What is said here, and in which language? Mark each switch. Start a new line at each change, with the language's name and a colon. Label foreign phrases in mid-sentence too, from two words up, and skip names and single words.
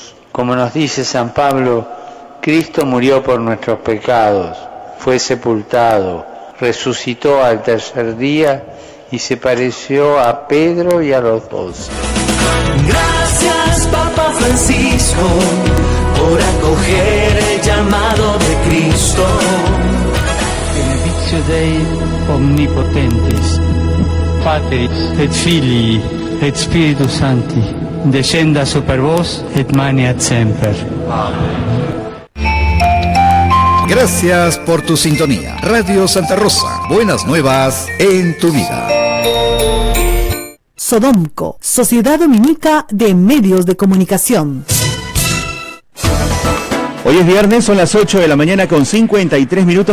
Spanish: Como nos dice San Pablo, Cristo murió por nuestros pecados, fue sepultado, resucitó al tercer día y se pareció a Pedro y a los 12. Gracias, Papa Francisco, por acoger el llamado de Cristo.
Latin: Benedictio Dei omnipotentis, Patris et Filii et Spiritus Sancti, descenda super vos et maniat semper.
Spanish: Gracias por tu sintonía. Radio Santa Rosa. Buenas nuevas en tu vida. Sodomco, Sociedad Dominica de Medios de Comunicación. Hoy es viernes, son las 8 de la mañana con 53 minutos.